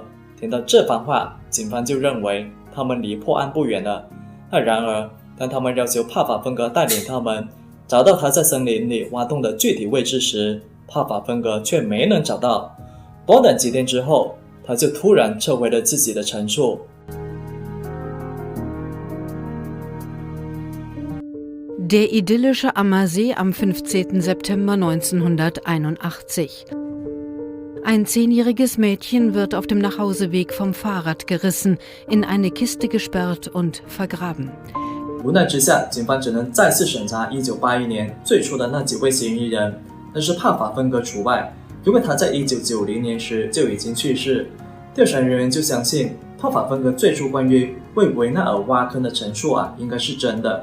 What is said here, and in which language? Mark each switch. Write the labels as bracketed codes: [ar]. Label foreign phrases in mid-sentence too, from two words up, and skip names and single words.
[zh] 听到这番话，警方就认为他们离破案不远了。然而，当他们要求帕法芬格带领他们找到他在森林里挖洞的具体位置时，帕法芬格却没能找到。短短几天之后，他就突然撤回了自己的陈述。 [de] Der idyllische Ammersee am 15. September 1981. Ein 10-jähriges Mädchen wird auf dem Nachhauseweg vom Fahrrad gerissen, in eine Kiste gesperrt und vergraben. [zh] 无奈之下，警方只能再次审查1981年最初的那几位嫌疑人，但是帕法芬格除外，因为他在1990年时就已经去世。调查人员就相信帕法芬格最初关于为维纳尔挖坑的陈述应该是真的。